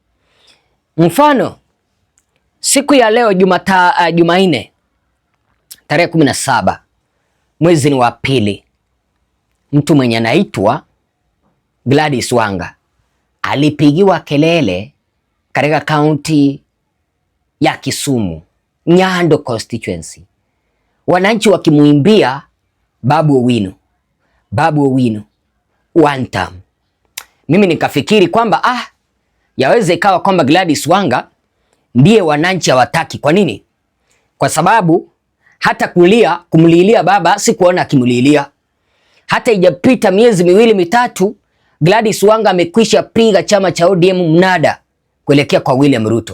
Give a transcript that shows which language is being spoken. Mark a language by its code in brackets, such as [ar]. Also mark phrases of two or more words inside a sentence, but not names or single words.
[sw] Mfano, siku ya leo Jumanne tarehe 17 mwezi ni wa pili, mtu mwenye anaitwa Gladys Wanga alipigiwa kelele katika kaunti ya Kisumu, Nyando constituency, wananchi wakimuimbia Babu Owino, Babu Owino [en] one time. [sw] Mimi nikafikiri kwamba yaweze ikawa kwamba Gladys Wanga ndiye wananchi hawataki. Kwa nini? Kwa sababu hata kumlilia baba sikuona akimlilia. Hata ijapita miezi miwili mitatu, Gladys Wanga amekwisha piga chama cha ODM mnada kuelekea kwa William Ruto.